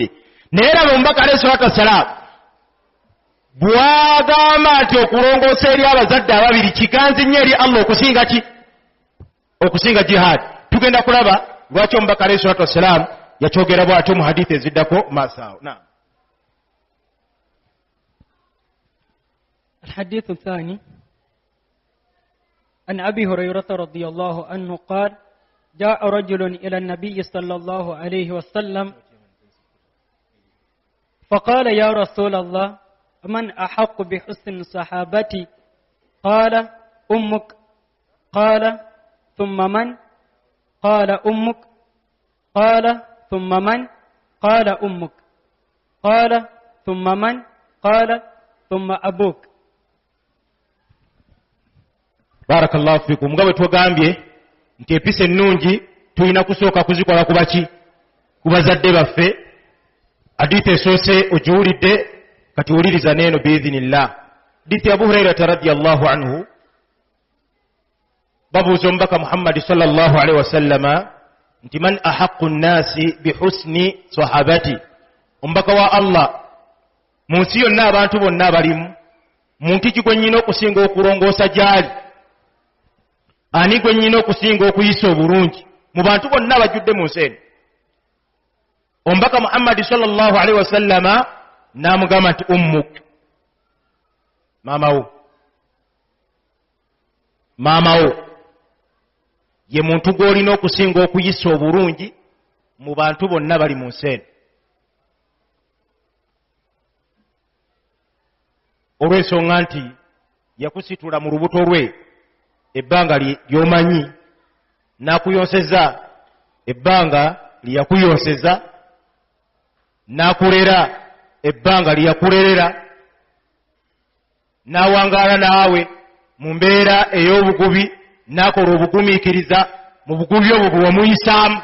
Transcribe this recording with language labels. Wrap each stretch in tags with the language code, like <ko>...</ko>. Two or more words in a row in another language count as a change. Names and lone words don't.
<lg>Naye laba omubaka</lg> <ar>عليه الصلاة والسلام</ar> <lg>bw'agamba nti okulongoosa eri abazadde ababiri kiganzi nnyo eri Allah okusinga ki? Okusinga jihaadi. Tugenda kulaba lwaki omubaka</lg> <ar>عليه الصلاة والسلام</ar> <lg>yakyogera bw'atyo mu hadiisi eziddako maaso awo. Naam.</lg> <ar>الحديث الثاني عن أبي هريرة رضي الله عنه قال: جاء رجل إلى النبي صلى الله عليه وسلم فقال: يا رسول الله، من أحق بحسن صحابتي؟ قال: أمك. قال: ثم من؟ قال: أمك. قال: ثم من؟ قال: أمك. قال: ثم من؟ قال: ثم أبوك. بارك الله فيكم.</ar> <lg>Nga bwe twagambye nti empisa ennungi tulina kusooka kuzikola ku baki? Ku bazadde baffe. Hadiisi esoose ogiwulidde, kati wuliriza n'eno biidhinillah. Hadiisi ya Abu Hurairata</lg> <ar>رضي الله عنه,</ar> <lg>babuuza omubaka Muhammad</lg> <ar>صلى الله عليه وسلم</ar> <lg>nti</lg> <ar>من أحق الناس بحسن صحابتي,</ar> <lg>omubaka wa Allah, mu nsi yonna abantu bonna abalimu, muntu ki gwe nnyina okusinga okulongoosa gy'ali? Ani gwe nnyina okusinga okuyisa obulungi mu bantu bonna abajjudde mu nsi eno? Omubaka Muhammad</lg> <ar>صلى الله عليه وسلم</ar> <lg>n'amugamba nti ummuk, maamawo. Maamawo ye muntu gw'olina okusinga okuyisa obulungi mu bantu bonna bali mu nsi eno. Olw'ensonga nti yakusitula mu lubuto lwe ebbanga ly'omanyi, n'akuyonseza ebbanga lyeyakuyonseza, n'akulera ebbanga lyeyakulerera, n'awangaala naawe mu mbeera ey'obugubi, n'akola obugumiikiriza mu bugubi obwo bwe wamuyisaamu.</lg>